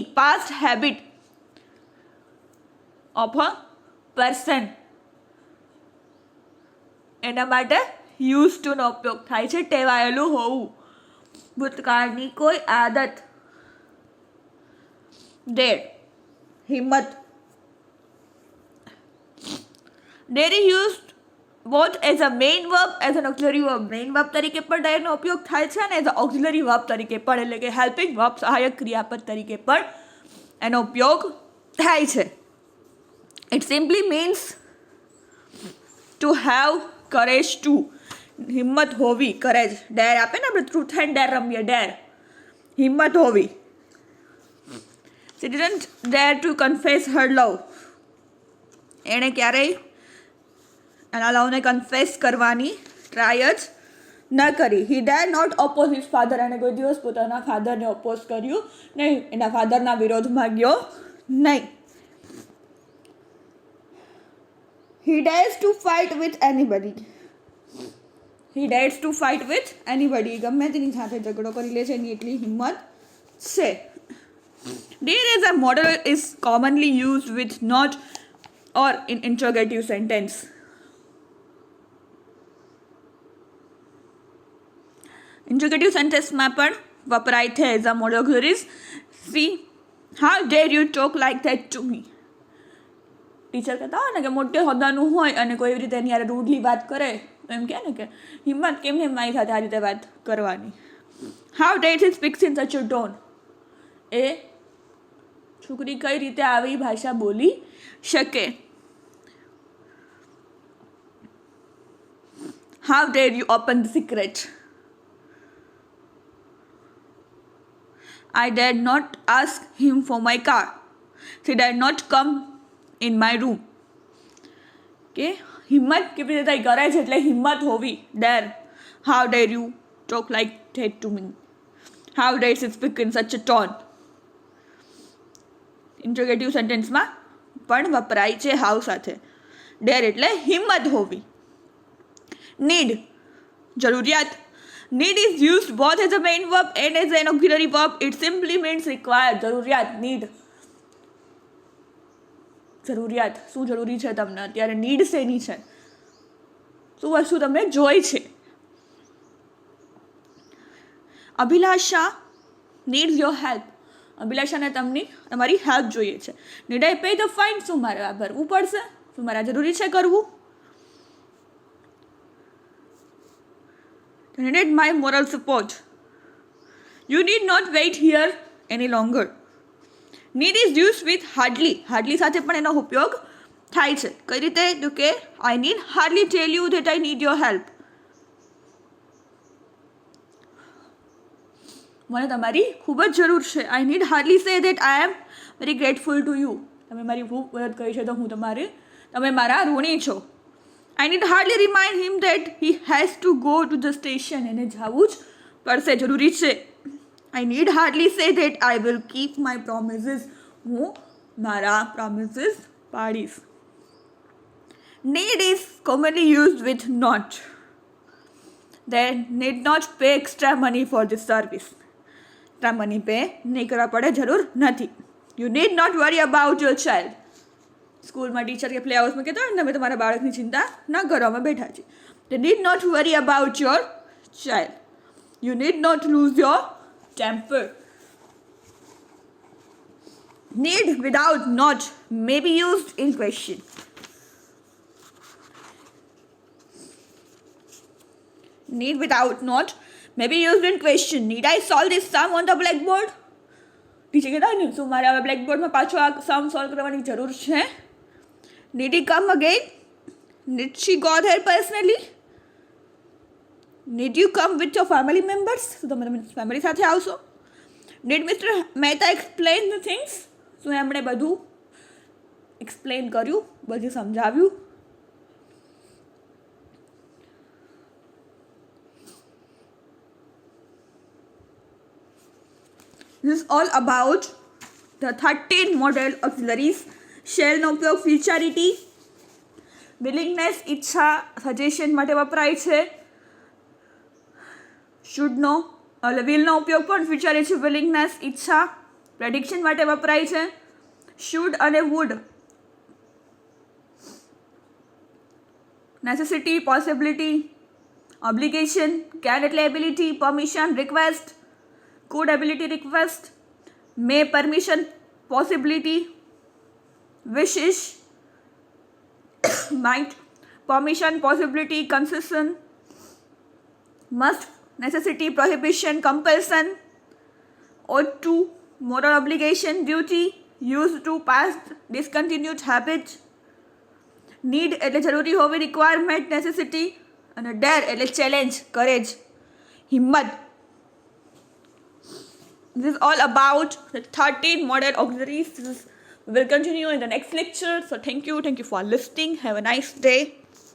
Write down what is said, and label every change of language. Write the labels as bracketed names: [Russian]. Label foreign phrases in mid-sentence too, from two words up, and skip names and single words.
[English] past habit of a person, [Gujarati] એના માટે [English] use toનો [Gujarati] ઉપયોગ થાય છે. ટેવાયેલું હોવું, ભૂતકાળની કોઈ આદત. ડેર, હિંમત. [English] Dare is used both as a main verb as an auxiliary verb. main verb [Gujarati] તરીકે પણ ડેરનો ઉપયોગ થાય છે અને [English] as an auxiliary verb [Gujarati] તરીકે પણ, એટલે કે [English] helping verb, [Gujarati] સહાયક ક્રિયાપદ તરીકે પણ એનો ઉપયોગ થાય છે. [English] It simply means to have courage to. [Gujarati] હિંમત હોવી, કરેજ. ડેર આપે ને આપણે [English] truth and dare [Gujarati] રમીએ, ડેર, હિંમત હોવી. [English] She didn't dare to confess her love. [Gujarati] એણે ક્યારેય એના લવને કન્ફેસ કરવાની ટ્રાય જ ન કરી. [English] He dare not oppose his father. [Gujarati] એણે કોઈ દિવસ પોતાના ફાધરને ઓપોઝ કર્યું નહીં, એના ફાધરના વિરોધમાં ગયો નહીં. [English] He dares to fight with anybody. He dares to fight with anybody. [Gujarati] ગમે તેની સાથે ઝઘડો કરી લે છે, એની એટલી હિંમત છે. [English] Dare as a model is commonly used with not or in interrogative sentence. interrogative sentenceમાં [Gujarati] પણ વપરાય છે [English] as a modal auxiliaries. See, how dare you talk like that to me. [Gujarati] ટીચર કહેતા હોય ને કે મોટે હોદ્દાનું હોય અને કોઈ એવી રીતે એની યારે રૂડલી વાત કરે, તો એમ કહે ને કે હિંમત કેમ મારી સાથે આ રીતે વાત કરવાની. [English] How dare he speaks in such a tone. [Gujarati] એ છોકરી કઈ રીતે આવી ભાષા બોલી શકે. [English] How dare you open the secret. I dared not ask him for my car. He dared not come in my room. [Gujarati] કે હિંમત કેવી રીતે કરે છે, એટલે હિંમત હોવી. ડેર. [English] How dare you talk like that to me? How dare she speak in such a tone? interrogative sentenceમાં [Gujarati] પણ વપરાય છે હાઉ સાથે. ડેર એટલે હિંમત હોવી. નીડ, જરૂરિયાત. [English] Need is used both as a main verb and as an auxiliary verb. It simply means required. [Gujarati] જરૂરિયાત, need. જરૂરિયાત, શું જરૂરી છે તમને અત્યારે, નીડ શેની છે? શું વસ્તુ તમને જોઈ છે. અભિલાષા [English] needs your help. [Gujarati] અભિલાષાને તમારી હેલ્પ જોઈએ છે. [English] Need I pay the fine. [Gujarati] શું મારે આ ભરવું પડશે? શું મારે જરૂરી છે કરવું? [English] You need my moral support. You need not wait here any longer. Need is used with hardly. [Gujarati] Hardly સાથે પણ એનો ઉપયોગ થાય છે. કઈ રીતે? તો કે [English] I need hardly tell you that I need your help. [Gujarati] મને તમારી ખૂબ જ જરૂર છે. [English] I need hardly say that I am very grateful to you. [Gujarati] તમે મારી ખૂબ મદદ કરી છે તો તમે મારા ઋણી છો. [English] I need hardly remind him that he has to go to the station. [Gujarati] એને જવું જ પડશે, જરૂરી છે. [English] I need hardly say that I will keep my promises. [Gujarati] હું મારા promises પાડીશ. [English] Need is commonly used with not. They need not pay extra money for this service. extra money pay [Gujarati] નહીં કરવા પડે, જરૂર નથી. [English] You need not worry about your child. [Gujarati] સ્કૂલમાં ટીચર કે પ્લે હાઉસમાં કહેતા હોય ને, તમે તમારા બાળકની ચિંતા ન કરો, અમે બેઠા છીએ. [English] They need not worry about your child. You need not lose your temper. Need without not may be used in question. Need without not may be used in question. Need I solve this sum on the blackboard? [Gujarati] ટીચર કહેતા હોય ને, શું મારે હવે બ્લેકબોર્ડમાં પાછો આ [English] sum solve [Gujarati] કરવાની જરૂર છે? [English] Did he come again? Did she go there personally? Did you come with your family members? [Gujarati] તો તમે ફેમિલી સાથે આવશો. [English] Did Mr. Mehta explain the things? [Gujarati] શું એમણે બધું એક્સપ્લેન કર્યું, બધું સમજાવ્યું? [English] This is all about the 13 model auxiliaries. [Gujarati] શેલનો ઉપયોગ [English] futurity, willingness, [Gujarati] ઈચ્છા, સજેશન માટે વપરાય છે. શુડનો વિલનો ઉપયોગ પણ [English] futurity, willingness, [Gujarati] ઈચ્છા, પ્રેડિક્શન માટે વપરાય છે. [English] Should and would necessity, possibility, obligation. Can means ability, permission, request. could ability, request. May permission, possibility. Wishes, might, permission, possibility, concession. Must, necessity, prohibition, compulsion. Ought to, moral obligation, duty. Used to, past, discontinued, habit. [Gujarati] Need એટલે જરૂરી હોવી, [English] requirement, necessity. [Gujarati] અને dare એટલે [English] challenge, courage, [Gujarati] હિંમત. [English] This is all about the 13 model auxiliaries. We will continue in the next lecture. So thank you for listening. Have a nice day.